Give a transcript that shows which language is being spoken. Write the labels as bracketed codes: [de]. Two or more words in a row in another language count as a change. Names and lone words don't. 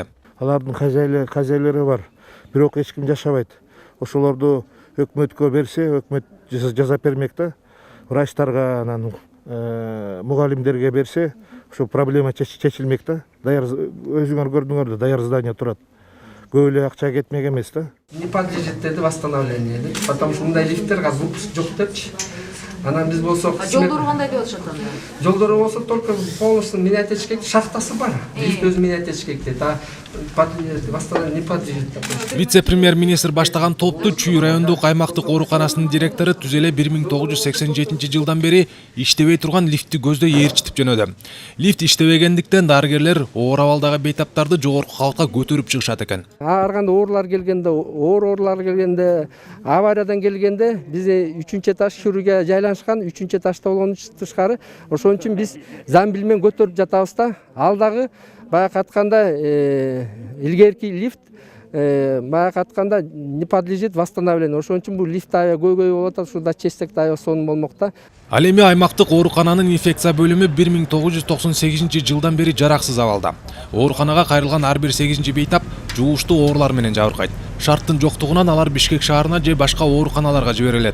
[ky] Алардын хозяйлары бар, бирок эч ким жашабайт. Ошолорду өкмөткө берсе, өкмөт жазап бермек да. Врачтарга, анан мугалимдерге берсе, ошо проблема чечилмек да. Даяр өзүңөр көрдүңөр да, даяр здание турат. Көп эле акча кетмек эмес да. [ru] Не подлежит dedi восстановлению, потому что [ky] мындай лифттер азыр [ru] выпуск [ky] жок депчи. Анан биз болсок Жолдору кандай деп атышат анда? Жолдору болсо [ru] только полностью менять [ky] этиш керек, шахтасы бар. Лифт өзү менять этиш керек дейт. [ru] Восстановление не подлежит. [ky] Вице-премьер-министр баштаган топту Чүй райондук аймактык ооруканасынын директору түзеле 1987 жылдан бери иштебей турган лифтти көздөй ээрчитип жөнөдү. Лифт иштебегендиктен дарыгерлер оор абалдагы бейтаптарды жогорку кабатка көтөрүп чыгышат экен. Ар кандай оорулар келгенде, оорулар келгенде, авариядан келгенде биз 3-чү этаж хирургия жайланышкан, 3-чү этажда болгон тышкары. Ошон үчүн биз замбил менен көтөрүп жатабыз да. Ал дагы баягы атканда илгерки лифт баягы атканда [ru] не подлежит восстановлению. [ky] Ошон үчүн бул лифт аябай көйгөй болуп атат, ушуда чечсек да аябай сонун болмок да. Ал эми аймактык оорукананын инфекция бөлүмү 1998 жылдан бери жараксыз абалда. Ооруканага кайрылган ар бир 8-чи бейтап жугуштуу оорулар менен жабыркайт. Шарттын жоктугунан алар Бишкек шаарына же башка ооруканаларга жиберилет.